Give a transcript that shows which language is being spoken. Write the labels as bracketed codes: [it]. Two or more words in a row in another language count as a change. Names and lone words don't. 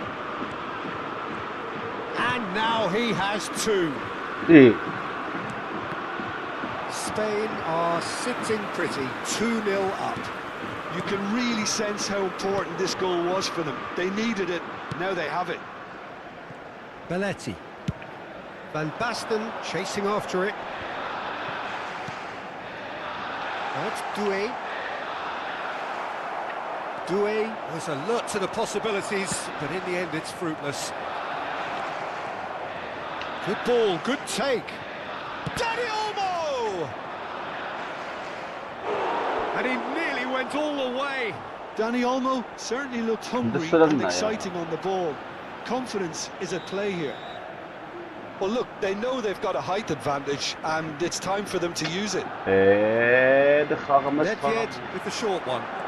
[en] And now he has two. Ի, Spain are sitting pretty, 2-0 up. You can really sense how important this goal was for them. They needed it, now they have it. Belletti. Van Basten chasing after it. Now it's Doué. Doué was alert to the possibilities, but in the end it's fruitless. Good ball, good take. Dani Olmo! And he nearly went all the way. Dani Olmo certainly looked hungry and exciting on the ball. Confidence is at play here. Well, look, they know they've got a height advantage, and it's time for them to use it. the խաղը մեզ Nedved with the short one.